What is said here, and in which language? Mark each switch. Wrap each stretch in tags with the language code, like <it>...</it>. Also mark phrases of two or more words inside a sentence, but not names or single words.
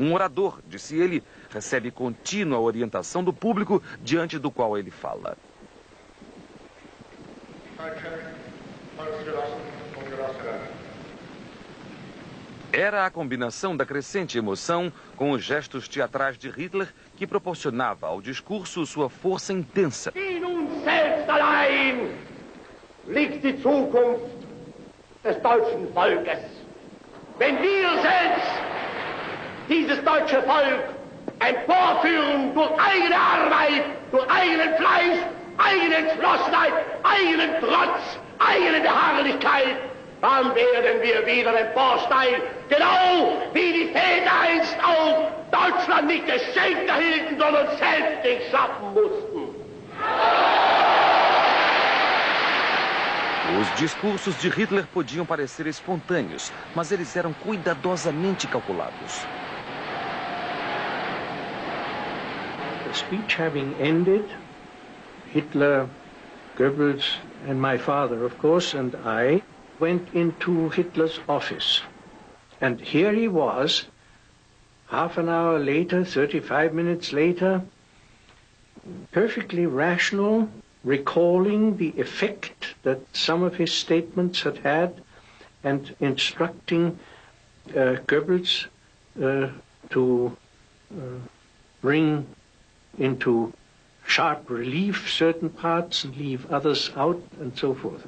<pt>Um orador, disse ele, recebe contínua orientação do público diante do qual ele fala. Era a combinação da crescente emoção com os gestos teatrais de Hitler que proporcionava ao discurso sua força intensa.</pt> <de>In uns selbst allein liegt die Zukunft des deutschen Volkes. Wenn wir selbst dieses deutsche Volk emporführen durch eigene Arbeit, durch eigenen Fleiß, eigene Entschlossenheit, eigenen Trotz, eigene Beharrlichkeit, dann werden wir wieder emporsteigen, genau wie die Väter einst auch Deutschland nicht geschenkt erhielten, sondern selbst nicht schaffen mussten.</de> <pt>Os discursos de Hitler podiam parecer espontâneos, mas eles eram cuidadosamente calculados.</pt> <en>The speech having ended, Hitler, Goebbels and my father, of course, and I went into Hitler's office. And here he was, half an hour later, 35 minutes later, perfectly rational, recalling the effect that some of his statements had had, and instructing Goebbels to bring into sharp relief certain parts and leave others out, and so forth.</en>